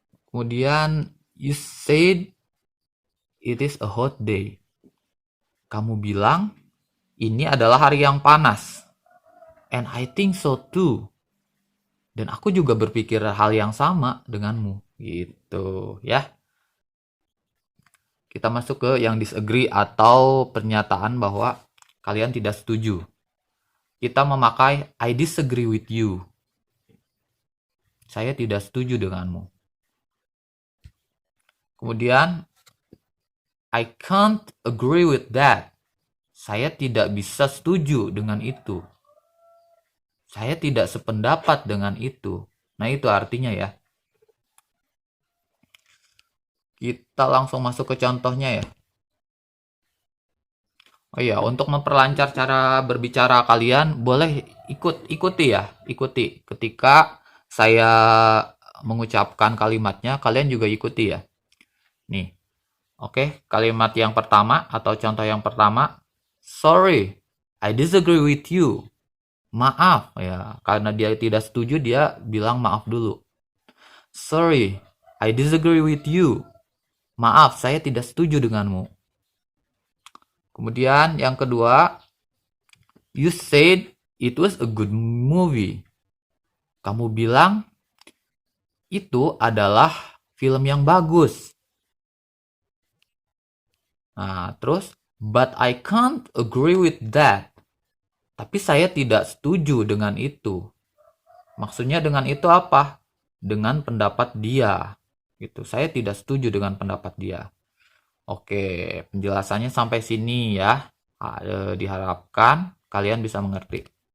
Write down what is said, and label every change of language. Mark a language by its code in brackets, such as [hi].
[id] Kemudian, [en] you said it is a hot day. [id] Kamu bilang ini adalah hari yang panas. [en] And I think so too. [id] Dan aku juga berpikir hal yang sama denganmu. Gitu ya. Kita masuk ke yang disagree atau pernyataan bahwa kalian tidak setuju. Kita memakai [en] I disagree with you. [id] Saya tidak setuju denganmu. Kemudian [en] I can't agree with that. [id] Saya tidak bisa setuju dengan itu. Saya tidak sependapat dengan itu. Nah, itu artinya ya. Kita langsung masuk ke contohnya ya. Oh iya, untuk memperlancar cara berbicara kalian, boleh ikuti ya. Ikuti ketika saya mengucapkan kalimatnya, kalian juga ikuti ya. Nih, oke, kalimat yang pertama atau contoh yang pertama, [en] sorry, I disagree with you. [id] Maaf ya, karena dia tidak setuju, dia bilang maaf dulu. [en] Sorry, I disagree with you. [id] Maaf, saya tidak setuju denganmu. Kemudian yang kedua, [en] you said it was a good movie. [id] Kamu bilang itu adalah film yang bagus. Nah, terus, [en] but I can't agree with that. [id] Tapi saya tidak setuju dengan itu. Maksudnya dengan itu apa? Dengan pendapat dia. Gitu. Saya tidak setuju dengan pendapat dia. Oke, penjelasannya sampai sini ya. Diharapkan kalian bisa mengerti.